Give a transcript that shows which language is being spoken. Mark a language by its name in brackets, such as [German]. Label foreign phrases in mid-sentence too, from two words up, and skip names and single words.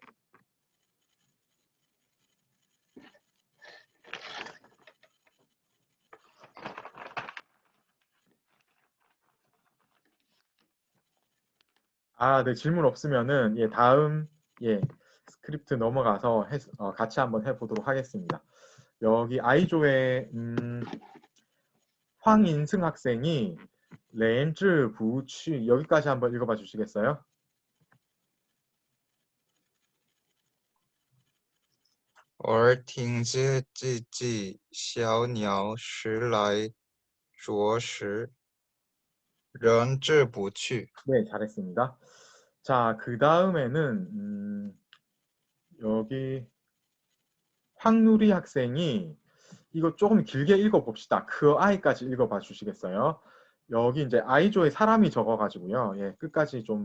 [Korean] 네, 질문 없으면은 다음 스크립트 넘어가서 같이 한번 해보도록 하겠습니다. 여기 아이조의 황인승 학생이 렌즈 부취 여기까지 한번 읽어봐 주시겠어요? [Literary Chinese] 而听见自己小鸟时来啄食，仍置不去。 [Korean] 네, 잘했습니다. 자, 그 다음에는 여기 황누리 학생이 이거 조금 길게 읽어봅시다. 그 아이까지 읽어봐 주시겠어요? 여기 이제 아이조에 사람이 적어가지고요.